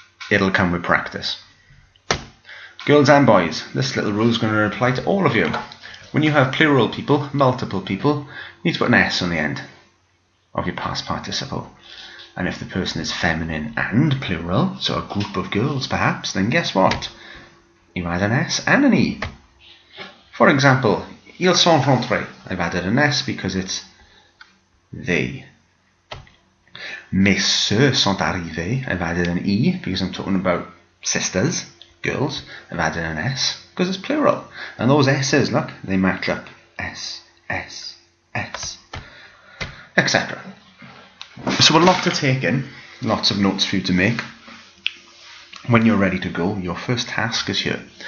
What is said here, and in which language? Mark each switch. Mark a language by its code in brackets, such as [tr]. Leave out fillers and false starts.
[en] It'll come with practice. Girls and boys, this little rule is going to apply to all of you. When you have plural people, multiple people, you need to put an S on the end of your past participle. And if the person is feminine and plural, so a group of girls perhaps, then guess what? You add an S and an E. For example, [fr] ils sont rentrés. [en] I've added an S because it's they. [fr] Mes sœurs sont arrivées. [en] I've added an E because I'm talking about sisters, girls. I've added an S because it's plural. And those S's, look, they match up. S, S, S, etc. So a lot to take in, lots of notes for you to make. When you're ready to go, your first task is here.